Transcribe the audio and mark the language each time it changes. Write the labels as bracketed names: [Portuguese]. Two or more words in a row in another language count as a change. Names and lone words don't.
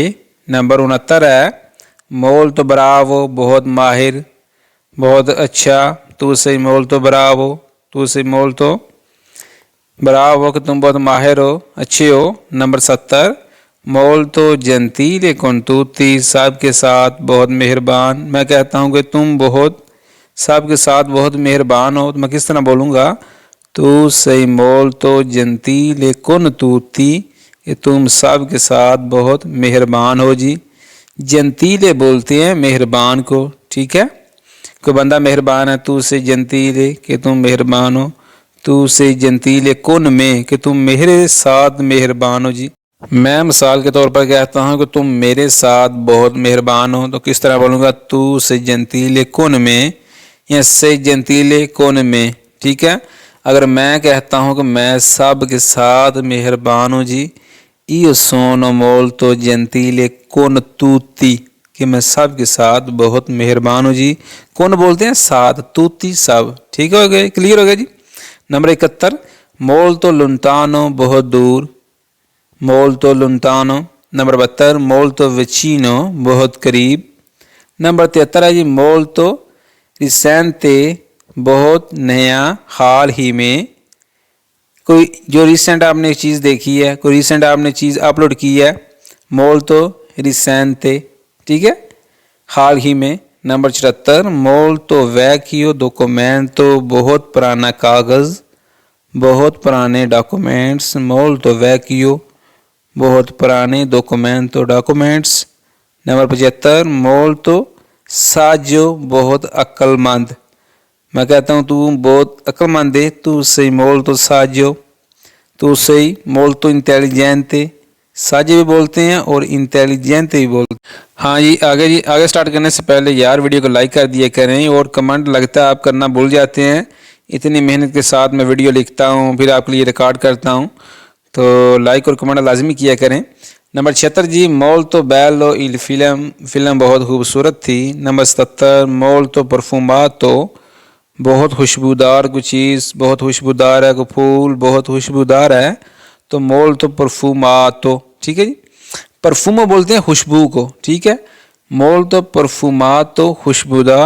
[Urdu] نمبر 69 ہے [Italian] molto bravo, [Urdu] بہت ماہر، بہت اچھا, [Italian] tu sei molto bravo, tu sei molto bravo [Urdu] کہ تم بہت ماہر ہو، اچھے ہو. [Italian] नंबर 70 molto gentile con tutti, [Urdu] سب کے ساتھ بہت مہربان، میں کہتا ہوں کہ تم بہت سب کے ساتھ بہت مہربان ہو. تو میں کس طرح بولوں گا؟ [Italian] tu sei molto gentile con tutti, [Urdu] کہ تم سب کے ساتھ بہت مہربان ہو جی. جنتیلے بولتے ہیں مہربان کو. ٹھیک ہے، کوئی بندہ مہربان ہے [Italian] tu sei gentile [Urdu] کہ تم مہربان ہو. [Italian] tu sei gentile con me [Urdu] کہ تم میرے ساتھ مہربان ہو جی. میں مثال کے طور پر کہتا ہوں کہ تم میرے ساتھ بہت مہربان ہو، تو کس طرح بولوں گا؟ [Italian] تو sei gentile con me یا sei gentile con me. [Urdu] ٹھیک ہے، اگر میں کہتا ہوں کہ میں سب کے ساتھ مہربان ہوں جی، [Italian] io sono molto gentile con tutti [Urdu] کہ میں سب کے ساتھ بہت مہربان ہوں جی. کون بولتے ہیں؟ ساتھ، tutti سب. ٹھیک ہو گئے، کلیئر ہو گیا جی. نمبر 71 [Italian] molto lontano [Urdu] بہت دور، [Italian] molto lontano. [Urdu] نمبر 72 [Italian] molto vicino [Urdu] بہت قریب. نمبر 73 ہے جی [Italian] molto recente [Urdu] بہت نیا، حال ہی میں. کوئی جو ریسنٹ آپ نے چیز دیکھی ہے، کوئی ریسنٹ آپ نے چیز اپلوڈ کی ہے، [Italian] molto recente. [Urdu] ٹھیک ہے، حال ہی میں. نمبر 74 [Italian] molto vecchio documento [Urdu] بہت پرانا کاغذ، بہت پرانے ڈاکومنٹس. [Italian] molto vecchio [Urdu] بہت پرانے documento ڈاکومنٹس. نمبر 75 [Italian] molto saggio [Urdu] بہت عقل مند. میں کہتا ہوں تو بہت عقل مند ہے، [Italian] tu sei molto saggio. تو sei molto intelligente. [Urdu] ساجے بھی بولتے ہیں اور انٹیلیجنٹ بھی بولتے ہیں. ہاں جی آگے سٹارٹ کرنے سے پہلے یار ویڈیو کو لائک کر دیا کریں، اور کمنٹ لگتا ہے آپ کرنا بھول جاتے ہیں. اتنی محنت کے ساتھ میں ویڈیو لکھتا ہوں، پھر آپ کے لیے ریکارڈ کرتا ہوں، تو لائک اور کمنٹ لازمی کیا کریں. [Italian] نمبر 76 جی molto bello il film، [Urdu] فلم بہت خوبصورت تھی. نمبر 77 [Italian] molto profumato [Urdu] بہت خوشبودار کوئی چیز، بہت خوشبودار ہے کوئی پھول، بہت خوشبودار ہے، تو [Italian] molto profumato. [Urdu] ٹھیک ہے جی، پرفیومو بولتے ہیں خوشبو کو. ٹھیک ہے، [Italian] molto profumato خوشبودار.